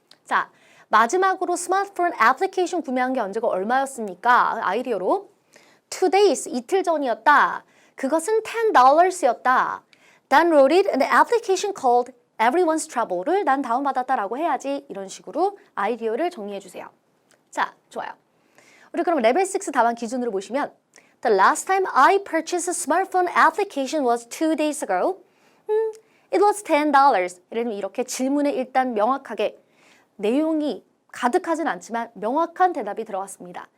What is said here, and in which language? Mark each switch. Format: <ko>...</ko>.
<ko>자, 마지막으로 스마트폰 애플리케이션 구매한 게 언제고 얼마였습니까? 아이디어로</ko> <en>2 days,</en> <ko>이틀 전이었다. 그것은 $10였다.</ko> <en>Downloaded an application called Everyone's Trouble</en> <ko>를 난 다운받았다라고 해야지 이런 식으로 아이디어를 정리해 주세요. 자, 좋아요. 우리 그럼 레벨 6 답안 기준으로 보시면</ko> <en>The last time I purchased a smartphone application was 2 days ago. It was $10.</en> <ko>예를 들면 이렇게 질문에 일단 명확하게 내용이 가득하진 않지만 명확한 대답이 들어갔습니다.</ko>